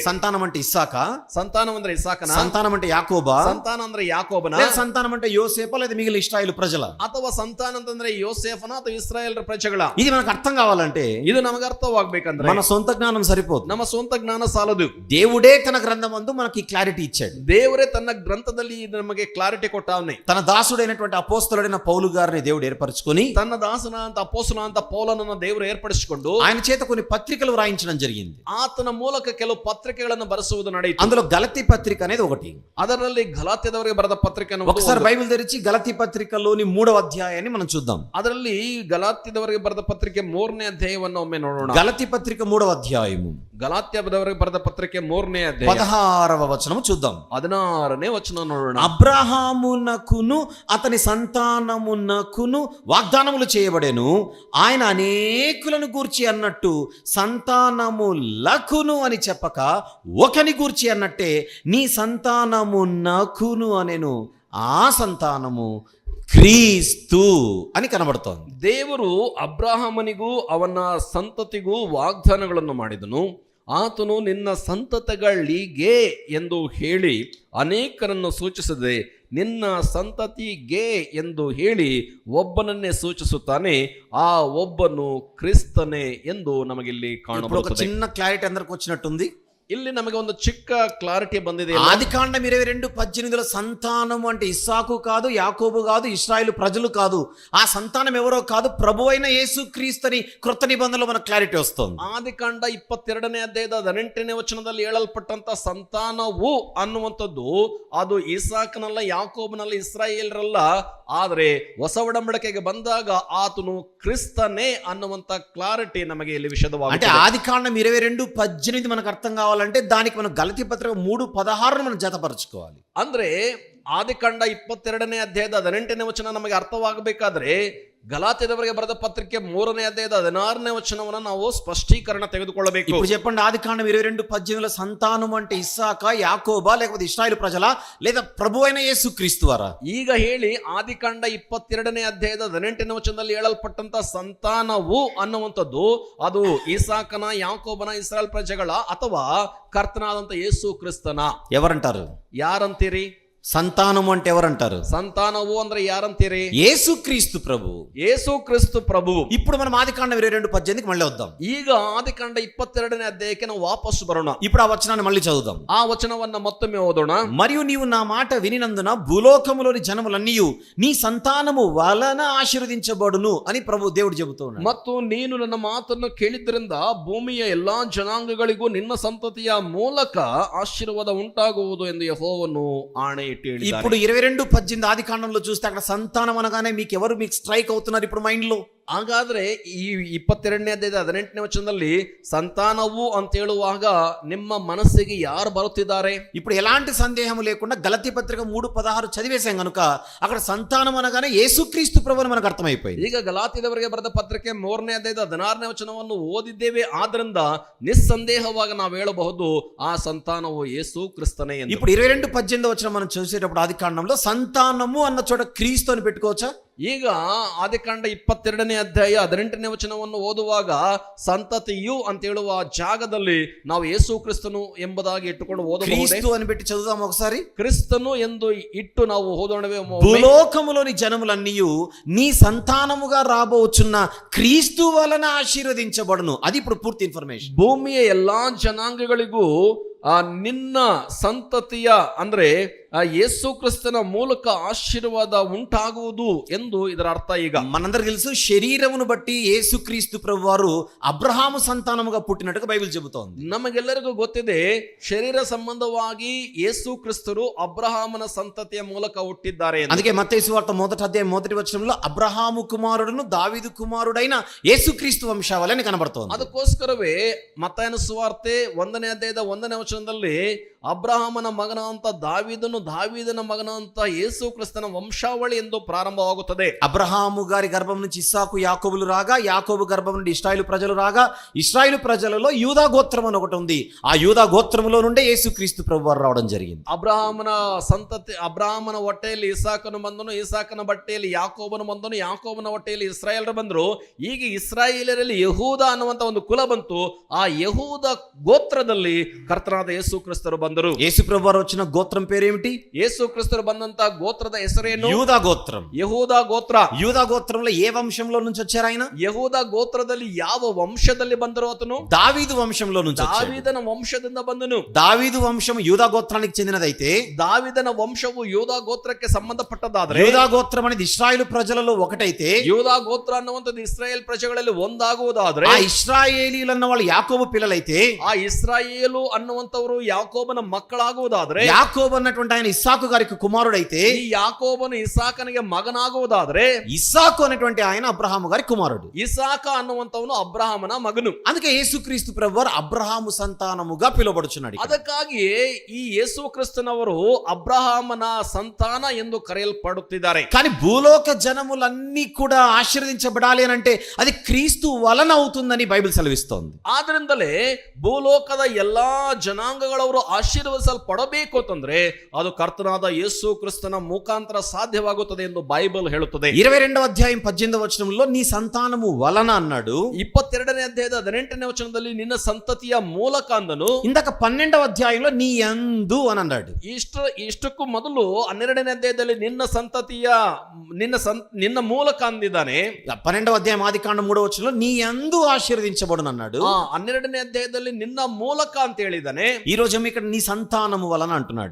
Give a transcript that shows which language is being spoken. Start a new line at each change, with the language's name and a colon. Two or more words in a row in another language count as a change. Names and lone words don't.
Telugu: సంతానం అంటే ఇస్సాకా?
Kannada: ಸಂತಾನ ಅಂದ್ರೆ ಇಸಾಕನ?
Telugu: సంతానం అంటే యాకోబా?
Kannada: ಸಂತಾನ ಅಂದ್ರೆ ಯಾಕೋಬನ?
Telugu: లేదా సంతానం అంటే యోసేపా, లేదా మిగిలిన ఇశ్రాయేలు ప్రజల?
Kannada: ಅಥವಾ ಸಂತಾನ ಅಂತಂದ್ರೆ ಯೋಸೇಫನ ಅಥವಾ ಇಸ್ರಾಯೇಲ್ ಪ್ರಜೆಗಳ?
Telugu: ఇది మనకు అర్థం కావాలంటే
Kannada: ಇದು ನಮಗೆ ಅರ್ಥವಾಗಬೇಕಂದ್ರೆ
Telugu: మన సొంత జ్ఞానం సరిపోదు.
Kannada: ನಮ್ಮ ಸ್ವಂತ ಜ್ಞಾನ ಸಾಲದು.
Telugu: దేవుడే తన గ్రంథమందు మనకి క్లారిటీ ఇచ్చాడు.
Kannada: ದೇವರೇ ತನ್ನ ಗ್ರಂಥದಲ್ಲಿ ನಮಗೆ ಕ್ಲಾರಿಟಿ ಕೊಟ್ಟವನೇ.
Telugu: తన దాసుడైనటువంటి అపోస్తలుడైన పౌలు గారిని దేవుడు ఏర్పరచుకొని తన దాసನ
Kannada: ಅಂತ ಅಪೊಸ್ತಲ ಅಂತ ಪೌಲನನ್ನು ದೇವರು ಏರ್ಪಡಿಸಿಕೊಂಡು
Telugu: ఆయన చేత కొన్ని పత్రికలు వ్రాయించడం జరిగింది.
Kannada: ಆತನ ಮೂಲಕ ಕೆಲವು ಪತ್ರಿಕೆಗಳನ್ನು ಬರೆಸುವುದು ನಡೆಯಿತು.
Telugu: అందులో గలతీ పత్రిక అనేది ఒకటి.
Kannada: ಅದರಲ್ಲಿ ಗಲಾತ್ಯದವರಿಗೆ ಬರೆದ ಪತ್ರಿಕೆ
Telugu: ఒకసారి బైబిల్ తెరిచి గలతీ పత్రికలోని 3వ అధ్యాయాన్ని మనం చూద్దాం.
Kannada: ಅದರಲ್ಲಿ ಗಲಾತ್ಯದವರಿಗೆ ಬರೆದ ಪತ್ರಿಕೆ 3ನೇ ಅಧ್ಯಾಯವನ್ನು ಒಮ್ಮೆ ನೋಡೋಣ.
Telugu: గలతీ పత్రిక 3వ అధ్యాయము
Kannada: ಗಲಾತ್ಯದವರಿಗೆ ಬರೆದ ಪತ್ರಿಕೆ 3ನೇ ಅಧ್ಯಾಯ
Telugu: 16వ వచనం చూద్దాం.
Kannada: 16ನೇ ವಚನ ನೋಡೋಣ.
Telugu: అబ్రహామునకును అతని సంతానమునకును వాగ్దానములు చేయబడెను, ఆయన అనేకులను గూర్చి అన్నట్టు సంతానములకును అని చెప్పక ఒకని గూర్చి అన్నట్టే నీ సంతానమునకును అనెను, ఆ సంతానము క్రీస్తు అని కనబడుతోంది.
Kannada: ದೇವರು ಅಬ್ರಹಾಮನಿಗೂ ಅವನ ಸಂತತಿಗೂ ವಾಗ್ದಾನಗಳನ್ನು ಮಾಡಿದನು. ಆತನು ನಿನ್ನ ಸಂತತಿಗಳಿಗೆ ಎಂದು ಹೇಳಿ ಅನೇಕರನ್ನು ಸೂಚಿಸದೆ ನಿನ್ನ ಸಂತತಿಗೆ ಎಂದು ಹೇಳಿ ಒಬ್ಬನನ್ನೇ ಸೂಚಿಸುತ್ತಾನೆ. ಆ ಒಬ್ಬನು ಕ್ರಿಸ್ತನೇ ಎಂದು ನಮಗಿಲ್ಲಿ
Telugu: ఒక
Kannada: ಕಾಣಬಹುದು.
Telugu: చిన్న క్లారిటీ అందరికి వచ్చినట్టుంది.
Kannada: ಇಲ್ಲಿ ನಮಗೆ ಒಂದು ಚಿಕ್ಕ ಕ್ಲಾರಿಟಿ ಬಂದಿದೆ.
Telugu: ఆదికాండం 22:18 సంతానము అంటే ఇస్సాకు కాదు, యాకోబు కాదు, ఇశ్రాయేలు ప్రజలు కాదు. ఆ సంతానం ఎవరో కాదు, ప్రభు అయిన యేసుక్రీస్తుని కృత నిబంధనలో మనకు క్లారిటీ వస్తుంది.
Kannada: ಆದಿಕಾಂಡ 22ನೇ ಅಧ್ಯಾಯದ 18ನೇ ವಚನದಲ್ಲಿ ಹೇಳಲ್ಪಟ್ಟಂತ ಸಂತಾನವು ಅನ್ನುವಂಥದ್ದು ಅದು ಇಸಾಕನಲ್ಲ, ಯಾಕೋಬನಲ್ಲ, ಇಸ್ರಾಯೇಲರಲ್ಲ. ಆದರೆ ಹೊಸ ಒಡಂಬಡಿಕೆಗೆ ಬಂದಾಗ ಆತನು ಕ್ರಿಸ್ತನೇ ಅನ್ನುವಂತ ಕ್ಲಾರಿಟಿ ನಮಗೆ ಇಲ್ಲಿ
Telugu: అంటే
Kannada: ವಿಷದವಾಗಿದೆ.
Telugu: ఆదికాండం 22:18 మనకు అర్థం కావాలంటే దానికి మనం గలతీ పత్రిక 3:16 మనం జతపరచుకోవాలి.
Kannada: ಅಂದ್ರೆ ಆದಿಕಾಂಡ 22ನೇ ಅಧ್ಯಾಯದ 18ನೇ ವಚನ ನಮಗೆ ಅರ್ಥವಾಗಬೇಕಾದ್ರೆ ಗಲಾತ್ಯದವರಿಗೆ ಬರೆದ ಪತ್ರಿಕೆ 3ನೇ ಅಧ್ಯಾಯದ 16ನೇ ವಚನವನ್ನು ನಾವು ಸ್ಪಷ್ಟೀಕರಣ ತೆಗೆದುಕೊಳ್ಳಬೇಕು.
Telugu: ఇప్పుడు చెప్పండి, ఆదికాండం 22:18 సంతానం అంటే ఇస్సాకా, యాకోబా, లేకపోతే ఇశ్రాయేలు ప్రజలా, లేదా ప్రభు అయిన యేసుక్రీస్తు వారా?
Kannada: ಈಗ ಹೇಳಿ, ಆದಿಕಾಂಡ 22ನೇ ಅಧ್ಯಾಯದ 18ನೇ ವಚನದಲ್ಲಿ ಹೇಳಲ್ಪಟ್ಟಂತ ಸಂತಾನವು ಅನ್ನುವಂಥದ್ದು ಅದು ಇಸಾಕನ, ಯಾಕೋಬನ, ಇಸ್ರಾಯೇಲ್ ಪ್ರಜೆಗಳ ಅಥವಾ ಕರ್ತನಾದಂತ ಯೇಸು ಕ್ರಿಸ್ತನ?
Telugu: ఎవరంటారు?
Kannada: ಯಾರಂತೀರಿ?
Telugu: సంతానము అంటే ఎవరంటారు?
Kannada: ಸಂತಾನವು ಅಂದ್ರೆ ಯಾರಂತೀರಿ?
Telugu: యేసుక్రీస్తు ప్రభు.
Kannada: ಯೇಸು ಕ್ರಿಸ್ತು ಪ್ರಭು.
Telugu: ఇప్పుడు మనం ఆదికాండం 22:18కి మళ్ళీ వద్దాం.
Kannada: ಈಗ ಆದಿಕಾಂಡ 22ನೇ ಅಧ್ಯಾಯಕ್ಕೆ ನಾವು ವಾಪಸ್ ಬರೋಣ.
Telugu: ఇప్పుడు ఆ వచనాన్ని మళ్ళీ చదువుదాం.
Kannada: ಆ ವಚನವನ್ನ ಮತ್ತೊಮ್ಮೆ ಓದೋಣ.
Telugu: మరియు నీవు నా మాట వినినందున భూలోకములోని జనములన్నీయు నీ సంతానము వలన ఆశీర్వదించబడును అని ప్రభు దేవుడు చెబుతూ ఉన్నాడు.
Kannada: ಮತ್ತು ನೀನು ನನ್ನ ಮಾತನ್ನು ಕೇಳಿದ್ರಿಂದ ಭೂಮಿಯ ಎಲ್ಲಾ ಜನಾಂಗಗಳಿಗೂ ನಿನ್ನ ಸಂತತಿಯ ಮೂಲಕ ಆಶೀರ್ವಾದ ಉಂಟಾಗುವುದು ಎಂದು ಯೆಹೋವನು ಆಣೆ ಇಟ್ಟು ಹೇಳಿದ್ದಾನೆ.
Telugu: ఇప్పుడు 22:18 ఆదికాండంలో చూస్తే అక్కడ సంతానం అనగానే మీకు స్ట్రైక్ అవుతున్నారు ఇప్పుడు మైండ్ లో.
Kannada: ಹಾಗಾದ್ರೆ ಈ 22ನೇ ಅಧ್ಯಾಯದ 18ನೇ ವಚನದಲ್ಲಿ ಸಂತಾನವು ಅಂತ ಹೇಳುವಾಗ ನಿಮ್ಮ ಮನಸ್ಸಿಗೆ ಯಾರು ಬರುತ್ತಿದ್ದಾರೆ?
Telugu: ఇప్పుడు ఎలాంటి సందేహం లేకుండా గలతీ పత్రిక 3:16 చదివేశాం కనుక అక్కడ సంతానం అనగానే యేసుక్రీస్తు ప్రభువుని మనకు అర్థమైపోయింది.
Kannada: ಈಗ ಗಲಾತ್ಯದವರಿಗೆ ಬರೆದ ಪತ್ರಿಕೆ 3ನೇ ಅಧ್ಯಾಯದ 16ನೇ ವಚನವನ್ನು ಓದಿದ್ದೇವೆ. ಆದ್ರಿಂದ ನಿಸ್ಸಂದೇಹವಾಗಿ ನಾವು ಹೇಳಬಹುದು ಆ ಸಂತಾನವು ಯೇಸು ಕ್ರಿಸ್ತನೇ ಎಂದು.
Telugu: ఇప్పుడు 22:18 వచనం మనం చూసేటప్పుడు ఆదికాండంలో సంతానము అన్న చోట క్రీస్తు అని పెట్టుకోవచ్చా?
Kannada: ಈಗ ಆದಿಕಾಂಡ 22ನೇ ಅಧ್ಯಾಯ 18ನೇ ವಚನವನ್ನು ಓದುವಾಗ ಸಂತತಿಯು ಅಂತ ಹೇಳುವ ಜಾಗದಲ್ಲಿ ನಾವು ಯೇಸು ಕ್ರಿಸ್ತನು ಎಂಬುದಾಗಿ ಇಟ್ಟುಕೊಂಡು ಓದಬಹುದೇ?
Telugu: క్రీస్తు అని పెట్టి చదువుదాం ఒకసారి.
Kannada: ಕ್ರಿಸ್ತನು ಎಂದು ಇಟ್ಟು ನಾವು ಓದೋಣವೇ?
Telugu: భూలోకములోని జనములన్నీయు నీ సంతానముగా రాబోచున్న క్రీస్తు వలన ఆశీర్వదించబడును. అది ఇప్పుడు పూర్తి ఇన్ఫర్మేషన్.
Kannada: ಭೂಮಿಯ ಎಲ್ಲಾ ಜನಾಂಗಗಳಿಗೂ ನಿನ್ನ ಸಂತತಿಯ ಅಂದ್ರೆ ಯೇಸು ಕ್ರಿಸ್ತನ ಮೂಲಕ ಆಶೀರ್ವಾದ ಉಂಟಾಗುವುದು ಎಂದು ಇದರ ಅರ್ಥ. ಈಗ
Telugu: మనందరికీ తెలుసు, శరీరమును బట్టి యేసుక్రీస్తు ప్రభువారు అబ్రహాము సంతానముగా పుట్టినట్టుగా బైబిల్ చెబుతోంది.
Kannada: ನಮಗೆಲ್ಲರಿಗೂ ಗೊತ್ತಿದೆ, ಶರೀರ ಸಂಬಂಧವಾಗಿ ಯೇಸು ಕ್ರಿಸ್ತರು ಅಬ್ರಹಾಮನ ಸಂತತಿಯ ಮೂಲಕ ಹುಟ್ಟಿದ್ದಾರೆ.
Telugu: అందుకే మత్తయి సువార్త 1వ అధ్యాయం 1వ వచనంలో అబ్రహాము కుమారుడును దావీదు కుమారుడైన యేసుక్రీస్తు వంశావళి అని కనబడుతోంది.
Kannada: ಅದಕ್ಕೋಸ್ಕರವೇ ಮತ್ತಾಯನ ಸುವಾರ್ತೆ 1ನೇ ಅಧ್ಯಾಯದ 1ನೇ ವಚನದಲ್ಲಿ ಅಬ್ರಹಾಮನ ಮಗನಂತ ದಾವೀದನು, ದಾವೀದನ ಮಗನಂತ ಯೇಸು ಕ್ರಿಸ್ತನ ವಂಶಾವಳಿ ಎಂದು ಪ್ರಾರಂಭವಾಗುತ್ತದೆ.
Telugu: అబ్రహాము గారి గర్భం నుంచి ఇస్సాకు, యాకోబులు రాగా, యాకోబు గర్భం నుండి ఇశ్రాయేలు ప్రజలు రాగా, ఇశ్రాయేలు ప్రజలలో యూదా గోత్రం అని ఒకటి ఉంది. ఆ యూదా గోత్రములో నుండే యేసుక్రీస్తు ప్రభువారు రావడం జరిగింది.
Kannada: ಅಬ್ರಹಾಮನ ಸಂತತಿ, ಅಬ್ರಹಾಮನ ಹೊಟ್ಟೆಯಲ್ಲಿ ಇಸಾಕನು ಬಂದನು, ಇಸಾಕನ ಬಟ್ಟೆಯಲ್ಲಿ ಯಾಕೋಬನು ಬಂದನು, ಯಾಕೋಬನ ಹೊಟ್ಟೆಯಲ್ಲಿ ಇಸ್ರಾಯೇಲರು ಬಂದರು. ಈಗ ಇಸ್ರಾಯೇಲರಲ್ಲಿ ಯಹೂದ ಅನ್ನುವಂತ ಒಂದು ಕುಲ ಬಂತು. ಆ ಯಹೂದ ಗೋತ್ರದಲ್ಲಿ ಕರ್ತನಾದ ಯೇಸು ಕ್ರಿಸ್ತರು ಬಂದರು. ಬಂದರು.
Telugu: యేసు ప్రభు వారు వచ్చిన గోత్రం పేరేమిటి?
Kannada: ಯೇಸು ಕ್ರಿಸ್ತರು ಬಂದಂತ ಗೋತ್ರದ ಹೆಸರೇನು?
Telugu: యూదా గోత్రం.
Kannada: ಯಹೂದ ಗೋತ್ರ.
Telugu: యూదా గోత్రంలో ఏ వంశంలో నుంచి వచ్చారు ఆయన?
Kannada: ಯಹೂದ ಗೋತ್ರದಲ್ಲಿ ಯಾವ ವಂಶದಲ್ಲಿ ಬಂದರು ಆತನು?
Telugu: దావీదు వంశంలో నుంచి వచ్చాడు.
Kannada: ದಾವೀದನ ವಂಶದಿಂದ ಬಂದನು.
Telugu: దావీదు వంశం యూదా గోత్రానికి చెందినదైతే
Kannada: ದಾವಿದನ ವಂಶವು ಯೂದ ಗೋತ್ರಕ್ಕೆ ಸಂಬಂಧಪಟ್ಟದಾದ್ರೆ,
Telugu: యూదా గోత్రం అనేది ఇశ్రాయేలు ప్రజలలో ఒకటైతే,
Kannada: ಯೂದ ಗೋತ್ರ ಅನ್ನುವಂಥದ್ದು ಇಸ್ರಾಯೇಲ್ ಪ್ರಜೆಗಳಲ್ಲಿ ಒಂದಾಗುವುದಾದ್ರೆ,
Telugu: ఆ ఇశ్రాయేలీలు అన్న వాళ్ళు యాకోబు పిల్లలైతే,
Kannada: ಆ ఇస్రాయేలు ಅನ್ನುವಂಥವರು ಯಾಕೋಬನ ಮಕ್ಕಳಾಗುವುದಾದ್ರೆ,
Telugu: యాకోబు అన్నటువంటి ఆయన ఇస్సాకు గారికి కుమారుడైతే,
Kannada: ಈ ಯಾಕೋಬನು ಇಸಾಕನಿಗೆ ಮಗನಾಗುವುದಾದ್ರೆ,
Telugu: ఇస్సాకు అనేటువంటి ఆయన అబ్రహాము గారి కుమారుడు.
Kannada: ಇಸಾಕ ಅನ್ನುವಂಥವನು ಅಬ್ರಹಾಮನ ಮಗನು.
Telugu: అందుకే యేసుక్రీస్తు ప్రభువారు అబ్రహాము సంతానముగా పిలువబడుచున్నాడు.
Kannada: ಅದಕ್ಕಾಗಿಯೇ ಈ ಯೇಸು ಕ್ರಿಸ್ತನವರು ಅಬ್ರಹಾಮನ ಸಂತಾನ ಎಂದು ಕರೆಯಲ್ಪಡುತ್ತಿದ್ದಾರೆ.
Telugu: కానీ భూలోక జనములన్నీ కూడా ఆశీర్వదించబడాలి అని అంటే అది క్రీస్తు వలన అవుతుందని బైబిల్ సెలవిస్తోంది.
Kannada: ಆದ್ರಿಂದಲೇ ಭೂಲೋಕದ ಎಲ್ಲಾ ಜನಾಂಗಗಳವರು ಆಶೀರ್ವದಿಸಲ್ಪಡಬೇಕು ಅಂತಂದ್ರೆ ಅದು ಕರ್ತನಾದ ಯೇಸು ಕ್ರಿಸ್ತನ ಮುಖಾಂತರ ಸಾಧ್ಯವಾಗುತ್ತದೆ ಎಂದು ಬೈಬಲ್ ಹೇಳುತ್ತದೆ.
Telugu: 22వ అధ్యాయం 18వ వచనంలో నీ సంతానము వలన అన్నాడు.
Kannada: 22ನೇ ಅಧ್ಯಾಯದ 18ನೇ ವಚನದಲ್ಲಿ ನಿನ್ನ ಸಂತತಿಯ ಮೂಲಕ ಅಂದನು.
Telugu: ఇందాక 12వ అధ్యాయంలో నీ యందు అని అన్నాడు.
Kannada: ಇಷ್ಟಕ್ಕೂ ಮೊದಲು 12ನೇ ಅಧ್ಯಾಯದಲ್ಲಿ ನಿನ್ನ ಸಂತತಿಯ ನಿನ್ನ ಮೂಲಕ ಅಂದಿದ್ದಾನೆ.
Telugu: 12వ అధ్యాయం ఆదికాండం 3వ వచనంలో నీ యందు ఆశీర్వదించబడును అన్నాడు.
Kannada: 12ನೇ ಅಧ್ಯಾಯದಲ್ಲಿ ನಿನ್ನ ಮೂಲಕ ಅಂತ ಹೇಳಿದ್ದಾನೆ.
Telugu: ఈ రోజు ఇక్కడ నీ సంతానము వలన అంటున్నాడు.